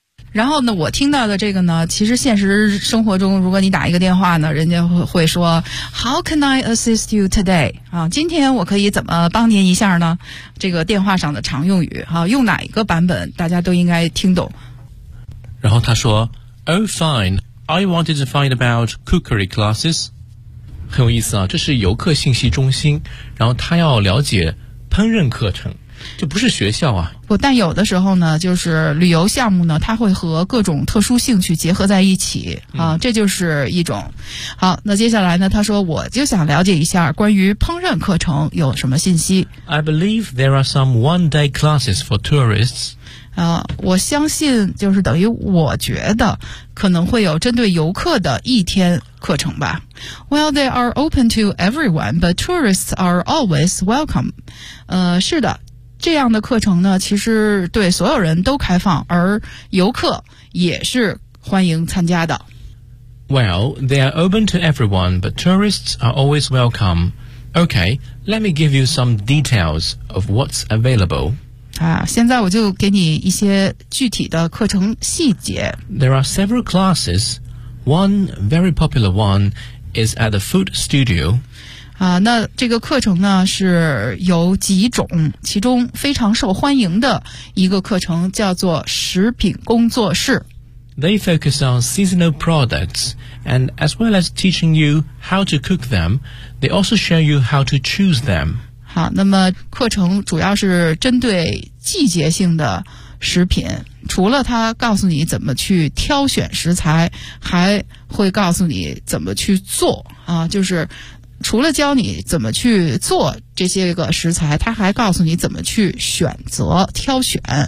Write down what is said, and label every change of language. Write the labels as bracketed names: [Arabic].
[Chinese] 然后呢，我听到的这个呢，其实现实生活中如果你打一个电话呢，人家会说 [English] How can I assist you today? [Chinese] 啊，今天我可以怎么帮您一下呢？这个电话上的常用语啊，用哪一个版本大家都应该听懂。然后他说 [English] Oh fine, I wanted to find about cookery classes. [Chinese] 很有意思啊，这是游客信息中心，然后他要了解烹饪课程。这不是学校啊。不，但有的时候呢，就是旅游项目呢，它会和各种特殊兴趣结合在一起啊，这就是一种。好，那接下来呢，他说我就想了解一下关于烹饪课程有什么信息。 [English] I believe there are some one-day classes for tourists. [Chinese] 我相信就是等于我觉得可能会有针对游客的一天课程吧。 [English] Well, they are open to everyone, but tourists are always welcome. [Chinese] 是的，这样的课程呢，其实对所有人都开放，而游客也是欢迎参加的。 [English] Well, they are open to everyone, but tourists are always welcome. Okay, let me give you some details of what's available. [Chinese] 现在我就给你一些具体的课程细节。 [English] There are several classes. One very popular one is at the food studio. [Chinese] 那这个课程呢是有几种，其中非常受欢迎的一个课程叫做食品工作室。 [English] They focus on seasonal products, and as well as teaching you how to cook them, they also show you how to choose them. [Chinese] 好，那么课程主要是针对季节性的食品，除了他告诉你怎么去挑选食材，还会告诉你怎么去做啊，就是除了教你怎么去做这些个食材，他还告诉你怎么去选择挑选。